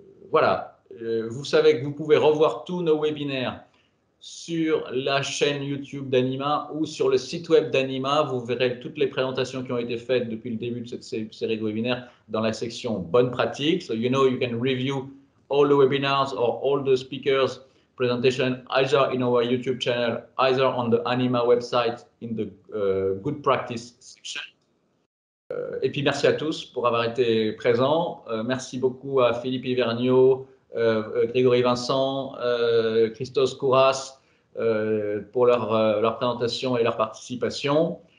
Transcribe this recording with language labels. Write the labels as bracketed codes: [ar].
[fr] Voilà, vous savez que vous pouvez revoir tous nos webinaires sur la chaîne YouTube d'Anima ou sur le site web d'Anima. Vous verrez toutes les présentations qui ont été faites depuis le début de cette série de webinaires dans la section bonnes pratiques. [en] So you know you can review all the webinars or all the speakers presentation either in our YouTube channel, either on the Anima website in the good practice section. [fr] Et puis merci à tous pour avoir été présents. Merci beaucoup à Philippe Hivergnot, Grégory Vincent, Christos Kouras pour leur présentation et leur participation.